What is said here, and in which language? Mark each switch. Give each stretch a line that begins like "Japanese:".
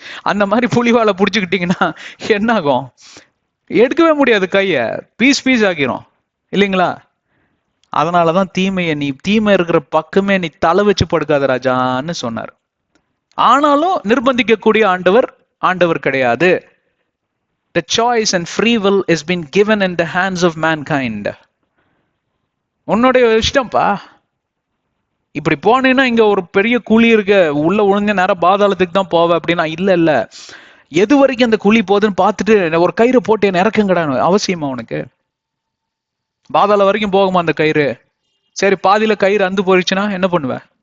Tamil: அந்த மாதிரி புலிவாலை புடிச்சுக்கிட்டீங்கன்னா என்ன ஆகும்? எடுக்கவே முடியாது, கைய பீஸ் பீஸ் ஆக்கிரும் இல்லைங்களா? அதனாலதான் நீ தீமை இருக்கிற பக்கமே நீ தலை வச்சு படுக்காத ராஜான்னு சொன்னார். ஆனாலும் நிர்பந்திக்கக்கூடிய ஆண்டவர் கிடையாது.
English: The choice and free will is been given in the hands of mankind.
Tamil: உன்னுடைய இஷ்டம்ப்பா. இப்படி போனேன்னா இங்க ஒரு பெரிய குழி இருக்க, உள்ள விழுந்த நேரம் பாதாளத்துக்கு தான் போவ அப்படின்னா இல்ல. எது வரைக்கும் அந்த குழி போகுதுன்னு பார்த்துட்டு ஒரு கயிறு போட்டு என்ன இறக்குங்கடான்னு அவசியமா உனக்கு? பாதாளம் வரைக்கும் போகுமா அந்த கயிறு? சரி, பாதியில கயிறு அந்து போயிடுச்சுன்னா என்ன பண்ணுவ?